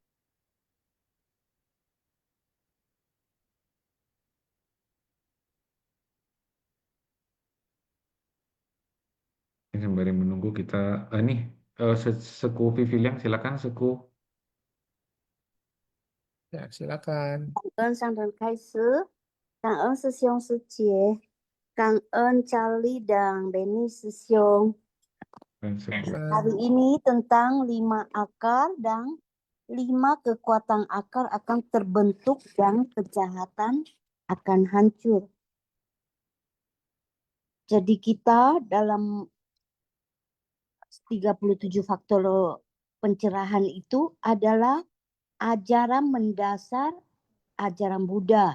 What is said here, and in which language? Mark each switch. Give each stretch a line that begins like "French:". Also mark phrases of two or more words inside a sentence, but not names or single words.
Indonesian: Ini sembari menunggu kita nih Seku Viviliang silakan Seku. Ya, silakan.
Chinese: 恩上人开始，感恩师兄师姐，感恩 Charlie dan Benny 师兄。
Indonesian: Dan Seku. Hari ini tentang 5 akar dan 5 kekuatan akar akan terbentuk dan kejahatan akan hancur. Jadi kita dalam 37 faktor pencerahan itu adalah ajaran mendasar ajaran Buddha.